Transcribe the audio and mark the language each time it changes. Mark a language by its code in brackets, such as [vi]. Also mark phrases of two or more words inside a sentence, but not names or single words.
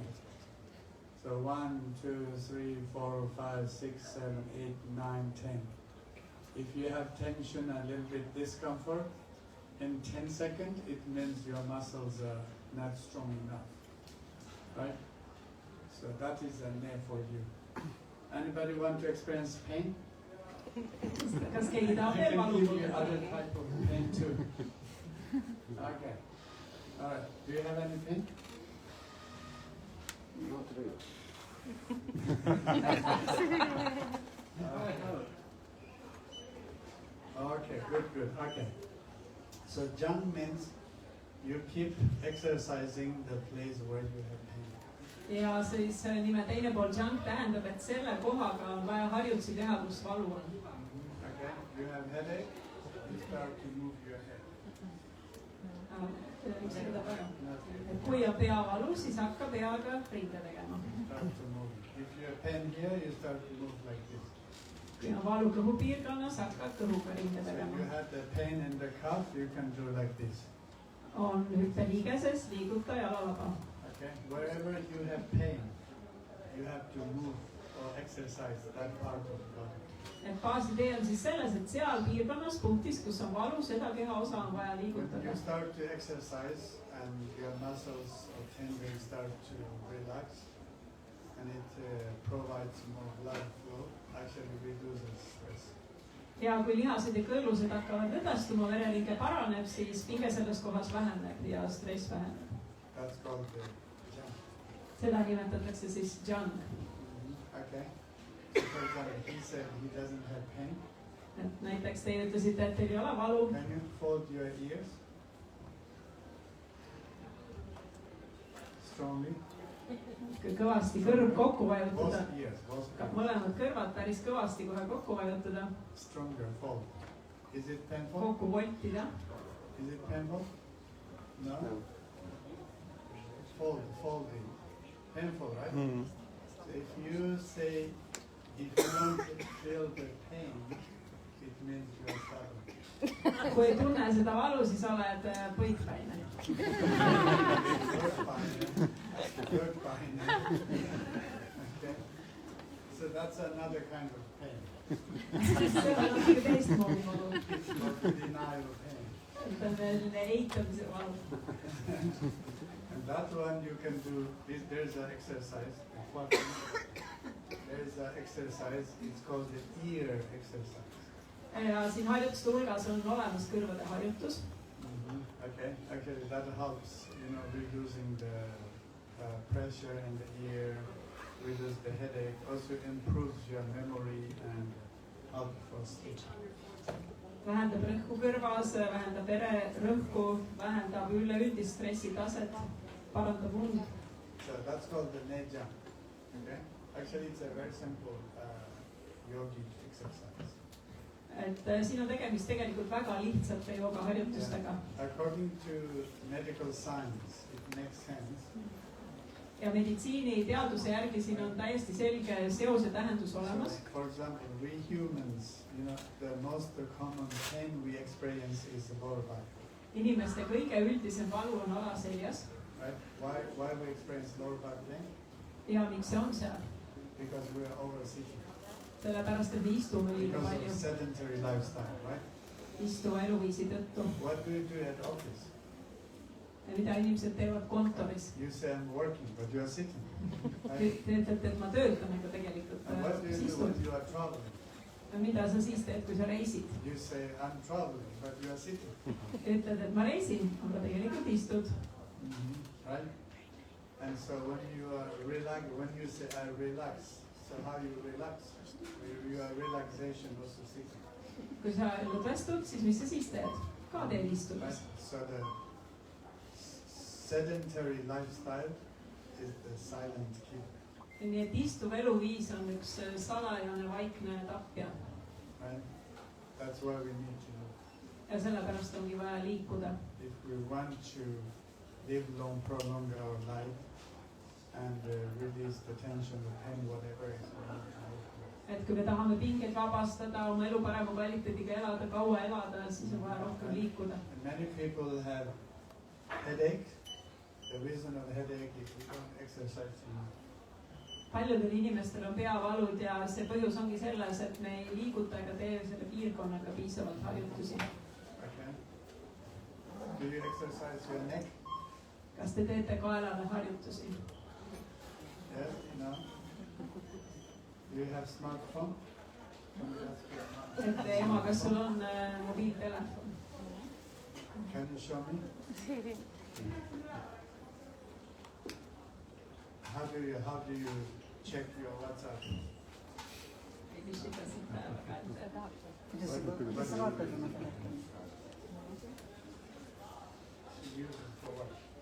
[en] So 1, 2, 3, 4, 5, 6, 7, 8, 9, 10. If you have tension and a little bit discomfort, in 10 seconds it means your muscles are not strong enough. Right? So that is a ne for you. Anybody want to experience pain? [et] Kas keegi tahab [en] I [et] veel [en] can [et] valu [en] give you [et] tunda? [en] other type of pain too. Okay. All right. Do you have any pain? Not really. Okay, good. Okay. So jang means you keep exercising the place where you have pain. [et] Ja siis nime teine pool junk tähendab, et selle kohaga on vaja harjutusi teha, kus valu on. [en] Okay. You have headache, you start to move your head. [et] Et kui on peavalu, siis hakka peaga rinde tegema. [en] Start to move. If you have pain here, you start to move like this. [et] Kui on valu kõhupiirkonnas, hakka kõhuga rinde [en] So if you [et] tegema. [en] have the pain in the calf, you can do like this. [et] On hüppeliigeses, liiguta jalalaba. [en] Okay. Wherever you have pain, you have to move or exercise that part of the body. [et] Et baasidee on siis selles, et seal piirkonnas, punktis, kus on valu, seda kehaosa on vaja [en] When [et] liigutada. [en] you start to exercise and your muscles or tendons start to relax and it provides more blood flow, actually reduces stress. [et] Ja kui lihased ja kõõlused hakkavad lõdvestuma, vereringe paraneb, siis pinge selles kohas väheneb ja stress väheneb. [en] That's called the jump. [et] Seda nimetatakse siis jung. [en] Okay. So for example, he said he doesn't have pain. [et] Et näiteks te ütlesite, et teil ei ole valu. [en] Can you fold your ears? Strongly. [et] Kõvasti kõrv kokku vajutada. [en] Both ears, both ears. [et] Mõlemad kõrvad päris kõvasti kohe kokku vajutada. [en] Stronger, fold. Is it painful? [et] Kokku voltida. [en] Is it painful? No? Folding. Painful, right? Mm. So if you say, if you don't feel the pain, it means you are stubborn. [et] Kui ei tunne seda valu, siis oled põitpäine. [en] You're fine. Okay. So that's another kind of pain. [et] See on natuke teistmoodi valu. [en] It's not denial pain. [et] Et on selline eitamise valu. [en] And that one you can do, there's an exercise. There's an exercise, it's called the ear exercise. [et] Ja siin harjutuste hulgas on olemas kõrvade harjutus. [en] Okay, that helps, reducing the pressure in the ear, reduce the headache, also improves your memory and help for sleep. [et] Vähendab rõhku kõrvas, vähendab vererõhku, vähendab üleüldist stressitaset, parandab und. [en] So that's called the nejang. Okay, Actually, it's a very simple yogic exercise. [et] et siin on tegemist tegelikult väga lihtsate joogaharjutustega. [en] According to medical science, it makes sense. [et] Ja meditsiiniteaduse järgi siin on täiesti selge seose tähendus olemas. [en] So, for example, we humans, the most common pain we experience is the lower back. [et] Inimeste kõige üldisem valu on alaseljas. [en] Right? Why we experience lower back pain? [et] Ja miks see on seal? [en] Because we are over-sitting. [et] Sellepärast, et me istume liiga [en] Because [et] palju. [en] of sedentary lifestyle, right? [et] Istuva eluviisi tõttu. [en] What do you do at office? [et] Ja mida inimesed teevad kontoris? [en] You say I'm working, but you are sitting. [et] Te [en] Right? [et] ütlete, et ma töötan, aga tegelikult [en] And what do you do [et] istun. [en] when you are traveling? [et] Ja mida sa siis teed, kui sa reisid? [en] You say I'm traveling, but you are sitting. [et] Ütled, et ma reisin, aga tegelikult istud. [en] Right? And so when you are when you say I relax, so how you relax? You are relaxation also sitting. [et] Kui sa lõdvestud, siis mis sa siis teed? Ka teed [en] Right? [et] istudes. [en] So the sedentary lifestyle is the silent killer. [et] Nii et istuv eluviis on üks salajane vaikne tapja. [en] Right? That's why we need to know. [et] Ja sellepärast ongi vaja liikuda. [en] If we want to live long, prolong our life and release the tension, the pain, whatever is going on. [et] Et kui me tahame pingeid vabastada, oma elu parema kvaliteediga elada, kaua elada, siis on vaja rohkem liikuda. [en] And many people have headache. The reason of headache is we don't exercise enough. [et] Paljudel inimestel on peavalud ja see põhjus ongi selles, et me ei liiguta ega tee selle piirkonnaga piisavalt harjutusi. [en] Okay. Do you exercise your neck? [et] Kas te teete kaelale harjutusi? [en] Yes, no. Do you have smartphone? [et] Et ema, kas sul on mobiiltelefon? [en] Can you show me? How do you check your WhatsApp? [et] Ei küsita siit päevaga, et [en] What do you use it for what?